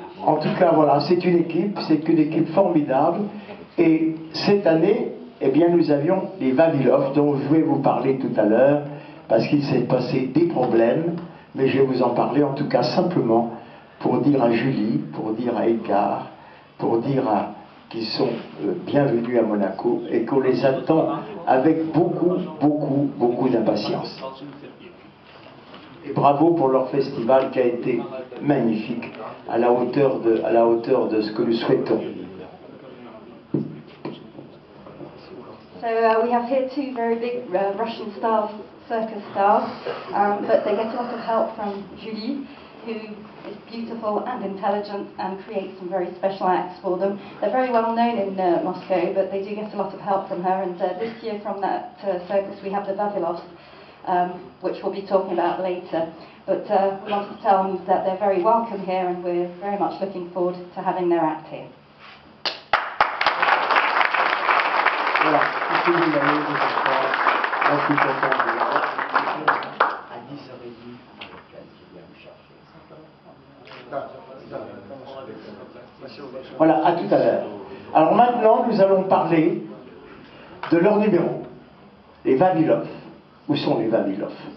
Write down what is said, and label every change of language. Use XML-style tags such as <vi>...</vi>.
<fr>En tout cas, voilà, c'est une équipe formidable. Et cette année, eh bien, nous avions les Vavilov, dont je vais vous parler tout à l'heure, parce qu'il s'est passé des problèmes, mais je vais vous en parler en tout cas simplement pour dire à Julie, pour dire à Edgar, pour dire qu'ils sont bienvenus à Monaco et qu'on les attend avec beaucoup d'impatience. Et bravo pour leur festival qui a été magnifique, à la hauteur de ce que nous souhaitons.</fr> <en>So we have here two very big Russian stars, circus stars, but they get a lot of help from Julie, who is beautiful and intelligent and creates some very special acts for them. They're very well known in Moscow, but they do get a lot of help from her, and this year from that circus we have the Vavilovs, which we'll be talking about later. But we wanted to tell them that they're very welcome here, and we're very much looking forward to having their act here.</en> <fr>Voilà, je suis content de à 10h30, voilà, à tout à l'heure. Alors maintenant, nous allons parler de leur numéro, les Vavilov. Où sont les Vavilov?</fr>